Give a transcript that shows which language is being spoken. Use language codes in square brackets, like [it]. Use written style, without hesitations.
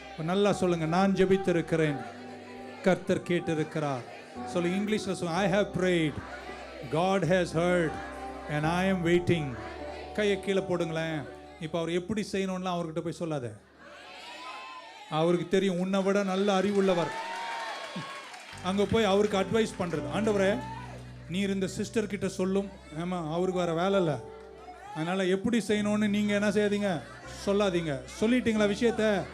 [ta] நல்லா சொல்லுங்க, நான் ஜெபித்திருக்கிறேன், கர்த்தர் கேட்டிருக்கிறார். சொல்லுங்க இங்கிலீஷ்ல சொல்லுங்க, [en] I have prayed, God has heard, and I am waiting. [ta] கையை கீழே போடுங்களேன். இப்போ அவர் எப்படி செய்யணும்லாம் அவர்கிட்ட போய் சொல்லாத. அவருக்கு தெரியும், உன்னை விட நல்ல அறிவுள்ளவர். அங்கே போய் அவருக்கு அட்வைஸ் பண்ணுறது, ஆண்டவரே நீர் இந்த சிஸ்டர் கிட்ட சொல்லும். ஆமாம், அவருக்கு வேறு வேலை இல்லை, அதனால் எப்படி செய்யணும்னு நீங்கள் என்ன செய்யாதீங்க, சொல்லாதீங்க. சொல்லிட்டீங்களா விஷயத்த?